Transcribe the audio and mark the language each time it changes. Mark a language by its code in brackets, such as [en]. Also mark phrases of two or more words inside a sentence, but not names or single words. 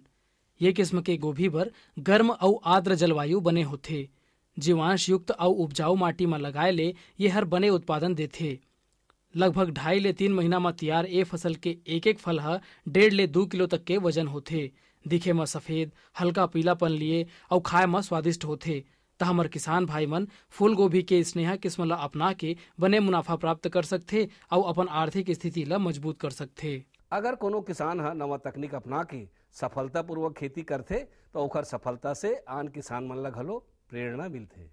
[hne] ये किस्म के गोभी बर गर्म और आर्द्र जलवायु बने होते। जीवांश युक्त और उपजाऊ माटी में लगाए ले ये हर बने उत्पादन देते। लगभग 2.5 ले 3 महीना में तैयार ए फसल के एक फल हा 1.5 ले 2 किलो तक के वजन होते। दिखे में सफेद हल्का पीलापन लिए और खाए में स्वादिष्ट होते। त हमर किसान भाई मन फूल गोभी के स्नेहा किस्म ला अपना के बने मुनाफा प्राप्त कर सकथे और अपन आर्थिक स्थिति ला मजबूत कर सकथे। अगर कोनो किसान हा नवा तकनीक अपना के सफलता पूर्वक खेती करथे तो ओकर सफलता से आन किसान मन ला घलो प्रेरणा मिलथे।